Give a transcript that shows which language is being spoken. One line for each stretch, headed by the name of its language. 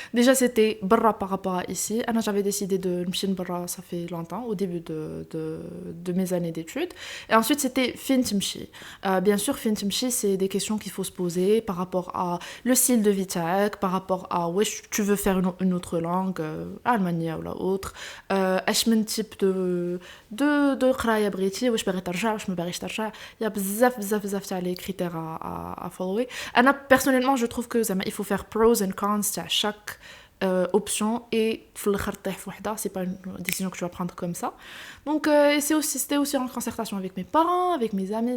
French: Déjà, c'était
Arabic: برا
French: par rapport à ici. Anna, j'avais décidé de
Arabic: نمشي برا,
French: ça fait longtemps, au début de mes années d'études. Et ensuite, c'était
Arabic: فين تمشي.
French: Bien sûr, فين تمشي, c'est des questions qu'il faut se poser par rapport à le style de vie
Arabic: تاعك,
French: par rapport à wesh tu veux faire une autre langue, Allemagne ou la autre.
Arabic: اش من
French: type de
Arabic: قرايه بغيتي, واش باغي ترجع, واش ما باغيش ترجع.
French: Il y a
Arabic: بزاف تاع
French: les critères à follower. Anna, personnellement, je trouve que il faut faire
English: pros and cons
Arabic: تاع
French: chaque option et
Arabic: في الاخر تطيح في وحده.
French: C'est pas une décision que tu vas prendre comme ça. Donc c'était aussi en concertation avec mes parents, avec mes amis.